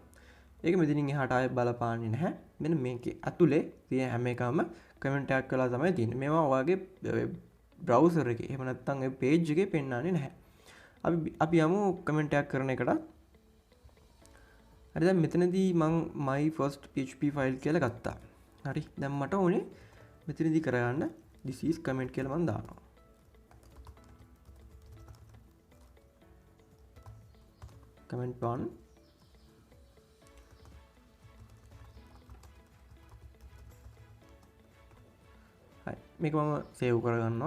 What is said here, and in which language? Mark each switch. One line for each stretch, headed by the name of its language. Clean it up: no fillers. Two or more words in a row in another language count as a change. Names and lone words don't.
Sinhala: ඒක මෙතනින් එහාට ආයෙ බලපාන්නේ නැහැ. මෙන්න මේකේ ඇතුලේ තියෙන හැම එකම කමෙන්ට් එකක් කරලා තමයි තියෙන්නේ. මේවා ඔයාගේ බ්‍රවුසර් එකේ එහෙම නැත්නම් ඒ පේජ් එකේ පෙන්වන්නේ නැහැ. අපි යමු කමෙන්ට් එකක් කරන එකට. හරි දැන් මෙතනදී මම
English: my first php file
Sinhala: කියලා ගත්තා. හරි දැන් මට ඕනේ මෙතනදී කරගන්න
English: this is comment
Sinhala: කියලා මම දානවා. comment 1 හරි මේක මම සේව් කරගන්නවා.